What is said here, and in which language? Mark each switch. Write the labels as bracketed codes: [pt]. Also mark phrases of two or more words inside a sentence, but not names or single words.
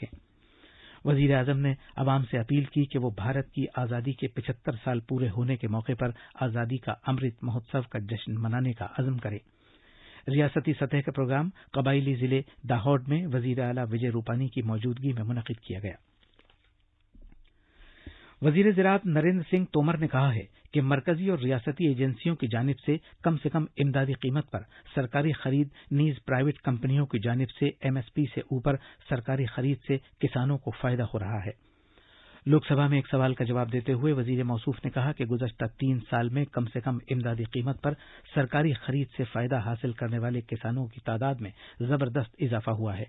[ur] وزیر اعظم نے عوام سے اپیل کی کہ وہ بھارت کی آزادی کے 75 سال پورے ہونے کے موقع پر آزادی کا امرت مہوتسو کا جشن منانے کا عزم کریں۔ ریاستی سطح کا پروگرام قبائلی ضلع داہوڈ میں وزیر اعلیٰ وجے روپانی کی موجودگی میں منعقد کیا گیا۔ وزیر زراعت نریندر سنگھ تومر نے کہا ہے کہ مرکزی اور ریاستی ایجنسیوں کی جانب سے کم امدادی قیمت پر سرکاری خرید نیز پرائیویٹ کمپنیوں کی جانب سے MSP سے اوپر سرکاری خرید سے کسانوں کو فائدہ ہو رہا ہے۔ لوک سبھا میں ایک سوال کا جواب دیتے ہوئے وزیر موصوف نے کہا کہ گزشتہ 3 سال میں کم امدادی قیمت پر سرکاری خرید سے فائدہ حاصل کرنے والے کسانوں کی تعداد میں زبردست اضافہ ہوا ہے۔